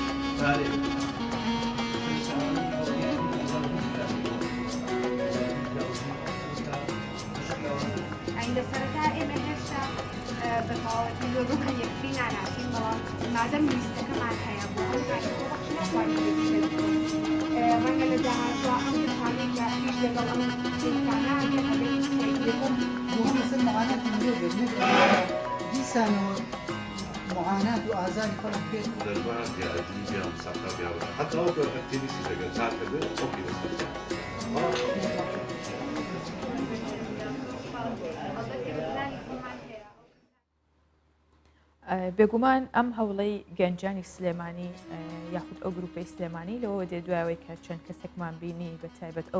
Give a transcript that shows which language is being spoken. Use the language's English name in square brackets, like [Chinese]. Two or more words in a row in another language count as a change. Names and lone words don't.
[Central Kurdish] لەسەرەتا ئێمە هێشتا بەتەواوەتی لۆگەکە یەکتری ناناسین، بەڵام مادەم لیستەکەمان هەیە بۆ ئەم کارەخۆبەخش ناتوانین ڕەنگە لە داهاتوە ئەم کەسانەی کە هیچ لەگەڵ ئەم کێسانە یەکەم مهم لەسەر معاناتی مرۆڤ بێت، دیسانەوە معانات و ئازاری خەڵک بێت. [Arabic] حتى لو كنت اكتيفيتي شغال ساعات كده اوكي بس [Central Kurdish] بێگومان ئەم هەوڵەی گەنجانی سلێمانی یاخود ئەو گروپی سلێمانی لەوە دێ دوایەوەی کە چەند کەسێکمان بینی بە تایبەت ئەو